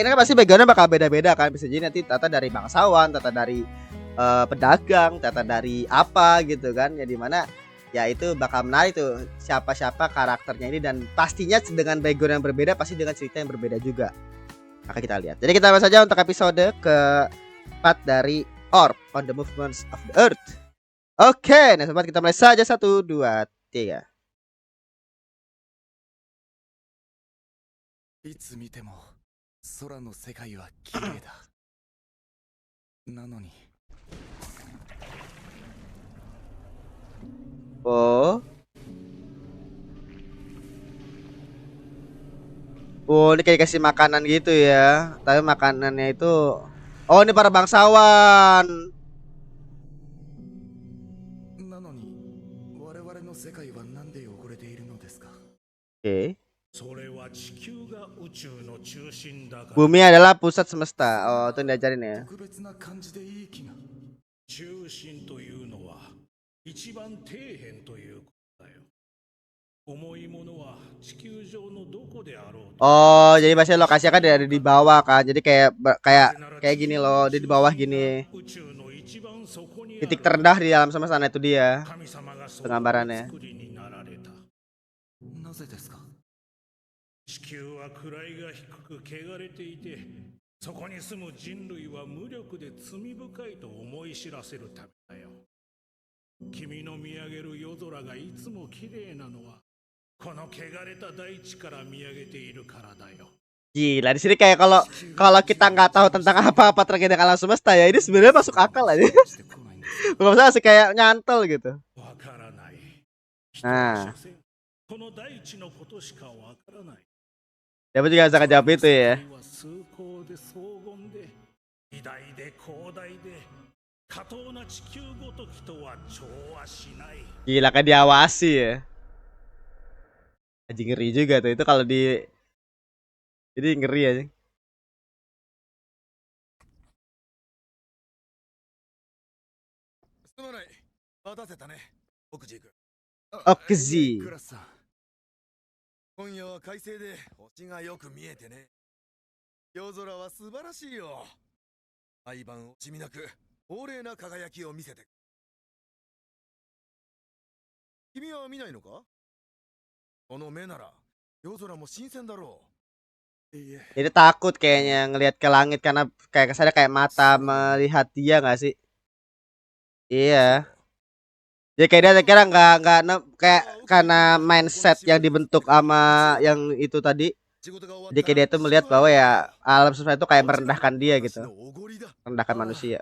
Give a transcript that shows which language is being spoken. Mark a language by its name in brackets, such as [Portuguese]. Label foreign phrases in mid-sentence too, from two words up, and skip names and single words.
[Indonesian] Ini kan pasti backgroundnya bakal beda-beda kan. Bisa jadi nanti tata dari bangsawan, tata dari pedagang, tata dari apa gitu kan, ya dimana ya itu bakal menarik tuh siapa-siapa karakternya ini, dan pastinya dengan background yang berbeda, pasti dengan cerita yang berbeda juga. Maka kita lihat. Jadi kita bahas saja untuk episode ke-4 dari Orb on the Movements of the Earth. Oke, nah sobat, kita mulai saja 1 2 3. [Japanese] いつ見ても空の世界は綺麗だ。なのに Oh. [Indonesian] Oh, ini kayak kasih makanan gitu ya. Tapi makanannya itu, oh, ini para bangsawan. [Japanese] なのに我々の世界はなんで汚れているのですか。 [Indonesian] Oke. [Japanese] それは地球が宇宙の中心だから。 [Indonesian] Bumi adalah pusat semesta. Oh, itu diajarin ya. [Japanese] 特別な感じでいい気が。中心というのは一番底辺ということだよ。重いものは地球上のどこであろうと。 [Indonesian] Oh, jadi biasanya lokasinya kan ada di bawah kan. Jadi kayak gini loh, di bawah gini. [Japanese] 宇宙の一番底にある [Indonesian] Titik terendah di alam semesta itu dia. [Japanese] 神様がそういう [Indonesian] Penggambarannya. [Japanese] 作りになられた。なぜですか。地球は位が低く汚れていて、そこに住む人類は無力で罪深いと思い知らせるためだよ。君の見上げる夜空がいつも綺麗なのは、この汚れた大地から見上げているからだよ。 [Indonesian] Gila, di sini kayak kalau kita nggak tahu tentang apa-apa terkait dengan alam semesta ya, ini sebenarnya masuk akal aja. [Japanese] してこないんです。 [Indonesian] Bukan masalah sih, kayak nyantol gitu. [Japanese] わからない。人ああ。は所詮この大地のことしかわからない。 [Indonesian] Dapat juga bisa kejawab itu ya. [Japanese] 世界は崇高で荘厳で偉大で広大で過当な地球ごときとは調和しない。 [Indonesian] Gila, kan diawasi ya. Anjing, ngeri juga tuh itu kalau di, jadi ngeri aja. [Japanese] すまない。待たせたね。奥地君。奥地いえクラスさん。今夜は快晴で星がよく見えてね。夜空は素晴らしいよ。毎晩惜しみなく壮麗な輝きを見せて。君は見ないのか。この目なら夜空も新鮮だろう。いいえ。 [Indonesian] Jadi takut kayaknya ngelihat ke langit karena kayak kesannya kayak mata melihat dia nggak sih? Iya. Ya kayak dia kira kayak karena mindset yang dibentuk sama yang itu tadi. Jadi kayak dia tuh melihat bahwa ya alam semesta itu kayak merendahkan dia gitu, merendahkan manusia.